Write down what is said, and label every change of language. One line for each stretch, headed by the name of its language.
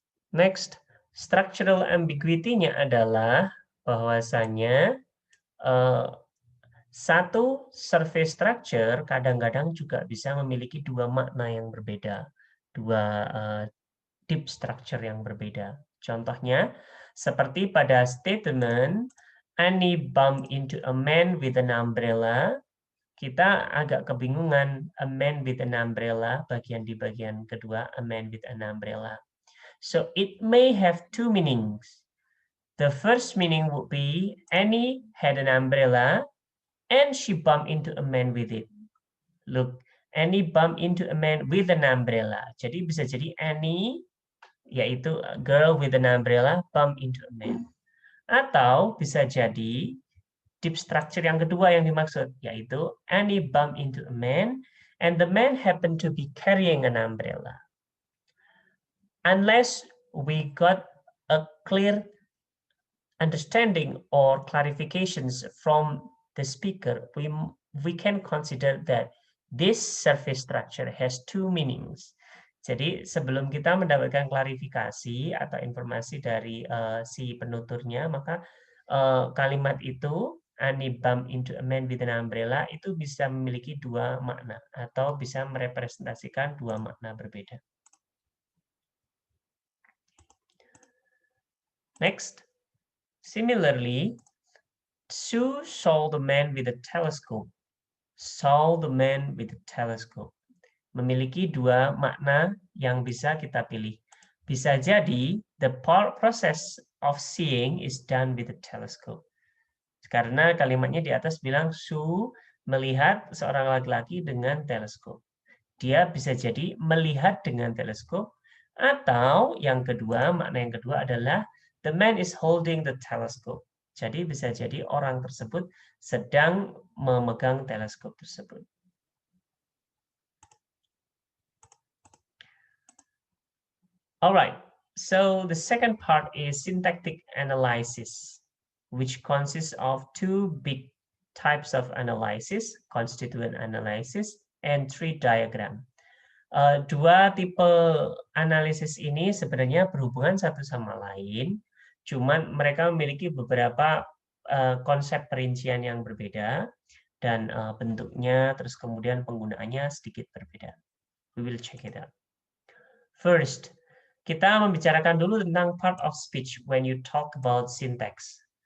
Indonesian: Next, structural ambiguity-nya adalah bahwasanya satu surface structure kadang-kadang juga bisa memiliki dua makna yang berbeda, dua deep structure yang berbeda. Contohnya, seperti pada statement,
English: Annie bumped into a man with an umbrella.
Indonesian: Kita agak kebingungan,
English: a man with an umbrella,
Indonesian: di bagian kedua,
English: a man with an umbrella. So it may have two meanings. The first meaning would be Annie had an umbrella and she bumped into a man with it. Look, Annie bumped into a man with an umbrella.
Indonesian: Jadi bisa jadi Annie, yaitu
English: a girl with an umbrella, bumped into a man.
Indonesian: Atau bisa jadi
English: deep structure
Indonesian: yang kedua yang dimaksud, yaitu
English: Annie bumped into a man and the man happened to be carrying an umbrella. Unless we got a clear understanding or clarifications from the speaker, we can consider that this surface structure has two meanings.
Indonesian: Jadi sebelum kita mendapatkan klarifikasi atau informasi dari si penuturnya, maka kalimat itu
English: Annie bumped into a man with an umbrella
Indonesian: itu bisa memiliki dua makna atau bisa merepresentasikan dua makna berbeda.
English: Next. Similarly, Sue saw the man with a telescope. Saw the man with a telescope.
Indonesian: Memiliki dua makna yang bisa kita pilih. Bisa jadi
English: the process of seeing is done with a telescope.
Indonesian: Karena kalimatnya di atas bilang Sue melihat seorang laki-laki dengan teleskop. Dia bisa jadi melihat dengan teleskop, atau yang kedua, makna yang kedua adalah
English: the man is holding the telescope.
Indonesian: Jadi bisa jadi orang tersebut sedang memegang teleskop tersebut.
English: Alright, so the second part is syntactic analysis, which consists of two big types of analysis, constituent analysis, and tree diagram.
Indonesian: Dua tipe analisis ini sebenarnya berhubungan satu sama lain, cuman mereka memiliki beberapa konsep perincian yang berbeda dan bentuknya, terus kemudian penggunaannya sedikit berbeda.
English: We will check it out. First,
Indonesian: kita membicarakan dulu tentang
English: part of speech when you talk about syntax.